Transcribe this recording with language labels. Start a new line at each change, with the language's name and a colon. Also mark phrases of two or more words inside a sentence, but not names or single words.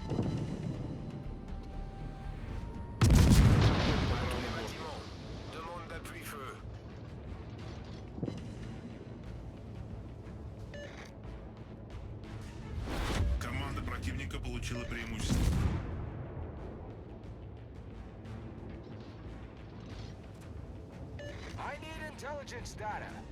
French: Demande d'appui-feu.
Russian: Команда противника получила преимущество.
English: I need intelligence data.